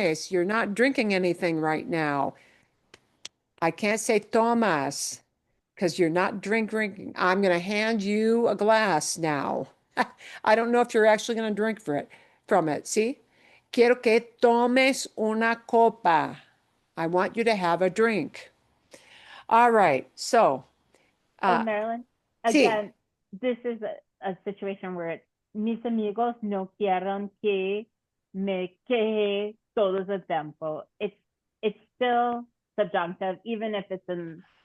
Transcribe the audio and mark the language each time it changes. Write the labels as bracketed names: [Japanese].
[English] You're not drinking anything right now. I can't say tomas because you're not drinking. I'm going to hand you a glass now. I don't know if you're actually going to drink from it. See? [Spanish] Quiero que tomes una copa. [English] I want you to have a drink. All right. So, Marilyn, [Spanish] sí. [English] again, this is a situation where it's [Spanish] mis amigos no quieren que me queje todo el tiempo. [English] It's still subjunctive, even if it's in.